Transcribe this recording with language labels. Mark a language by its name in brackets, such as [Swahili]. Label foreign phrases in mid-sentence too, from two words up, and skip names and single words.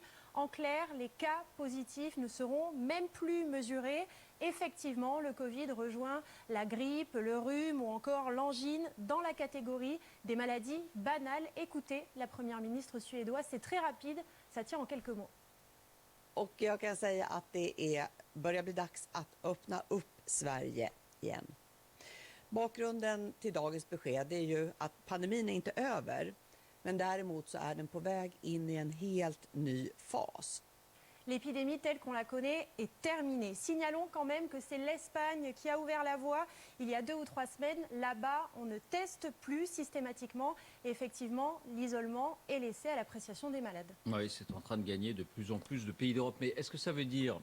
[French] En clair, les cas positifs ne seront même plus mesurés. Effectivement, le Covid rejoint la grippe, le rhume ou encore l'angine dans la catégorie des maladies banales. Écoutez la première ministre suédoise, c'est très rapide, ça tient en quelques mots. [Swedish] Och jag kan säga att det börjar bli dags att öppna upp Sverige igen. Bakgrunden till dagens besked är ju att pandemin är inte över, men däremot så är den på väg in i en helt ny fas. [French] L'épidémie telle qu'on la connaît est terminée. Signalons quand même que c'est l'Espagne qui a ouvert la voie il y a 2 ou 3 semaines. Là-bas, on ne teste plus systématiquement. Et effectivement, l'isolement est laissé à l'appréciation des malades. Oui, c'est en train de gagner de plus en plus de pays d'Europe. Mais est-ce que ça veut dire...